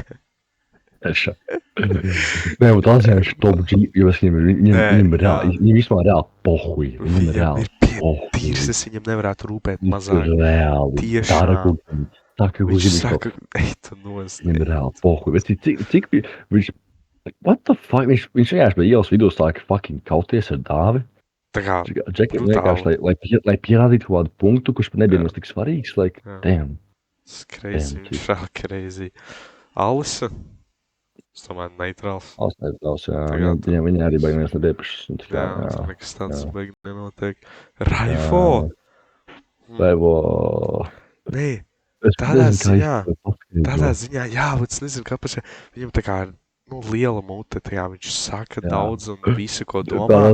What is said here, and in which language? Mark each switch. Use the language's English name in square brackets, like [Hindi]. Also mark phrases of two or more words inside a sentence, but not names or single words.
[Latvian] Nē, bet tās jau ir Top G, jo es viņam ir reāli, viņam vispār reāli pohuj. Viņam ir reāli pohuj. Tīrs, viņam nevarētu rūpēt mazāk. Viņš ir reāli. Tiešām. Viņš saka, ej tu nost. Viņam ir reāli pohuj. Bet cik viņš, [English] what the fuck, [Latvian] viņš vienkārši bija ielas vidū sāka fucking kauties ar dāvi. Tā kā, Džekiem vienkārši, lai pierādītu kaut kādu punktu, kurš nebija mums tik svarīgs, [English] like, damn. [Latvian] Tas crazy, viņš vēl crazy. Alisa? Es domāju, neitrāls. Neitrāls, jā. Viņa arī baigi neviens nepiepišas. Jā, tā nekas tāds baigi nenotiek. Raifo! Nē, tādā ziņā, jā, bet es nezinu, kāpēc viņam tā kā ir, liela mute, tajā viņš saka daudz un visu, ko domā.